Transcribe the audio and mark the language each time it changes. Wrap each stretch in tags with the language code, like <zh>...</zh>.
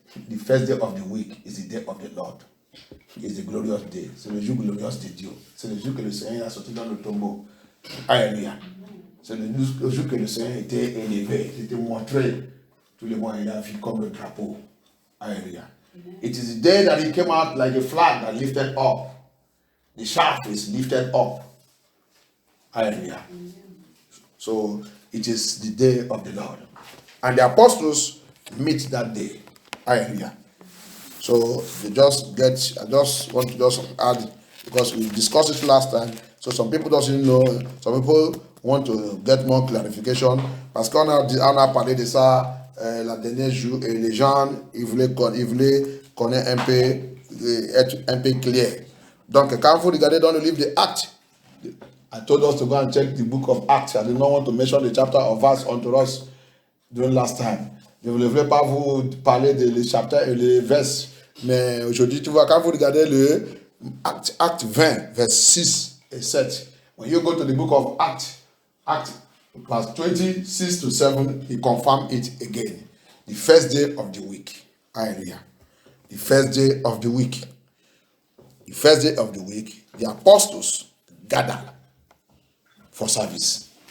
<en>The first day of the week is the day of the Lord. It's the glorious day.</en> <fr>C'est le jour glorieux de Dieu. C'est le jour que le Seigneur a sorti dans le tombeau. Alléluia. C'est le jour que le Seigneur était élevé. Il était montré. Tout le monde il a vu comme le drapeau. Alléluia.</fr> <en>It is the day that he came out like a flag that lifted up. The shaft is lifted up. Hallelujah. So it is the day of the Lord. And the apostles meet that day. Hallelujah. So I just want to add, because we discussed it last time, so some people doesn't know, some people want to get more clarification,</en> <fr>parce qu'on a parlé de ça la dernière jour, et les gens, ils voulaient connaître un peu, être un peu clair. Donc, quand vous regardez dans le livre des Actes,</fr> <en>I told us to go and check the book of Acts. I did not want to mention the chapter or verse unto us during last time.</en> <fr>Je ne voulais pas vous parler des chapitres et les versets, mais aujourd'hui, tu vois, quand vous regardez le Acte 20, verset 6 et 7,</fr> <en>when you go to the book of Acts, verse 26 to 7, he confirmed it again. The first day of the week. Hallelujah. The first day of the week. The first day of the week, the apostles gathered for service.</en>